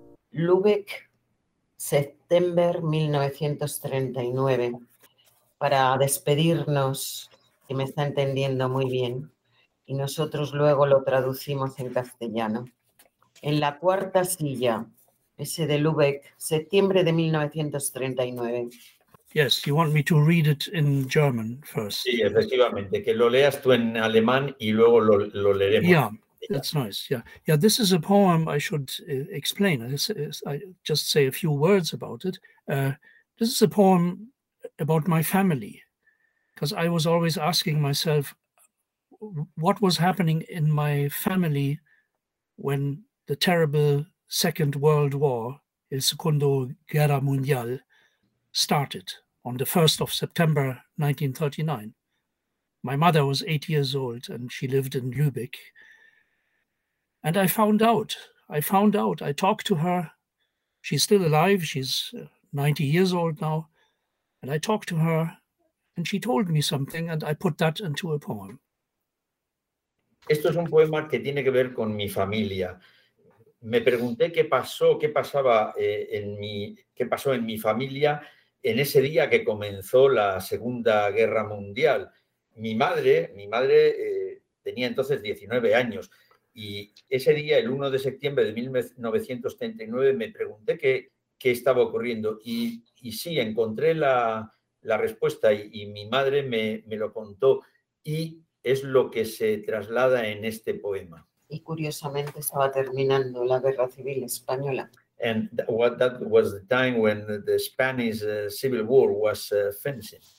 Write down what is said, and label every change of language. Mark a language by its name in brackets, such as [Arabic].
[Spanish] Lübeck, septiembre 1939, para despedirnos, que me está entendiendo muy bien, y nosotros luego lo traducimos en castellano. En la cuarta silla, ese de Lübeck, septiembre de 1939. [English] Yes, you want me to read it in German first. [Spanish] Sí, efectivamente, que lo leas tú en alemán y luego lo leeremos. [English] Yeah. That's nice. Yeah. Yeah, this is a poem I should explain. I just say a few words about it. This is a poem about my family, because I was always asking myself what was happening in my family when the terrible Second World War, [Spanish] El Segundo Guerra Mundial, [English] started on the 1st of September 1939. My mother was 8 years old and she lived in Lübeck. And I found out, I talked to her. She's still alive, she's 90 years old now. And I talked to her and she told me something and I put that into a poem. [Spanish] Esto es un poema que tiene que ver con mi familia. Me pregunté qué pasó, qué pasó en mi familia en ese día que comenzó la Segunda Guerra Mundial. Mi madre tenía entonces 19 años. Y ese día, el 1 de septiembre de 1939, me pregunté qué estaba ocurriendo. Y sí, encontré la respuesta y mi madre me lo contó. Y es lo que se traslada en este poema. Y curiosamente estaba terminando la Guerra Civil Española. [English] And that was the time when the Spanish Civil War was finishing.